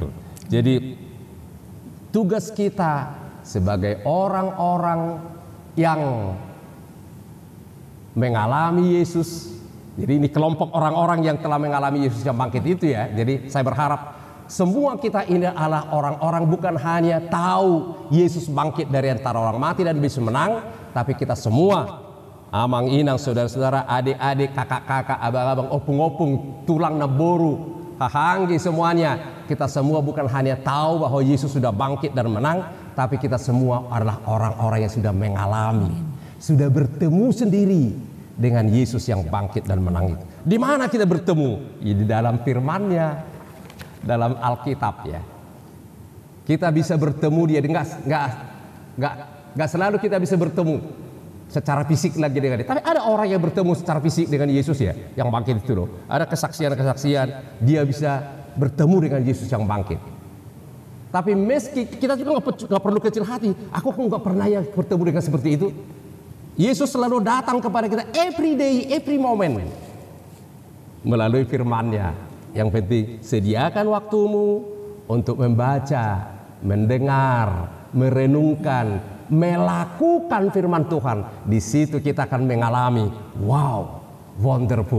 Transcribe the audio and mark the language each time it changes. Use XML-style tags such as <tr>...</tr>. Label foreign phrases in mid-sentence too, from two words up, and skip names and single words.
<id>Jadi tugas kita sebagai orang-orang yang mengalami Yesus. Jadi ini kelompok orang-orang yang telah mengalami Yesus yang bangkit itu ya. Jadi saya berharap semua kita ini adalah orang-orang bukan hanya tahu Yesus bangkit dari antara orang mati dan bisa menang, tapi kita semua,</id> <bbc>amang inang,</bbc> <id>saudara-saudara, adik-adik, kakak-kakak, abang-abang,</id> <bbc>opung-opung, tulang naboru, hahanggi</bbc> <id>semuanya, kita semua bukan hanya tahu bahwa Yesus sudah bangkit dan menang, tapi kita semua adalah orang-orang yang sudah mengalami, sudah bertemu sendiri dengan Yesus yang bangkit dan menang itu. Di mana kita bertemu? Ya, di dalam firman-Nya, dalam Alkitab ya. Kita bisa bertemu dia, nggak selalu kita bisa bertemu secara fisik lagi dengan dia. Tapi ada orang yang bertemu secara fisik dengan Yesus ya, yang bangkit itu loh. Ada kesaksian-kesaksian dia bisa bertemu dengan Yesus yang bangkit. Tapi meski kita juga nggak perlu kecil hati, aku nggak pernah ya bertemu dengan seperti itu. Yesus selalu datang kepada kita</id> <en>every day, every moment</en> <id>melalui firman-Nya. Yang penting sediakan waktumu untuk membaca, mendengar, merenungkan, melakukan firman Tuhan. Di situ kita akan mengalami,</id> <en>wow, wonderful.</en>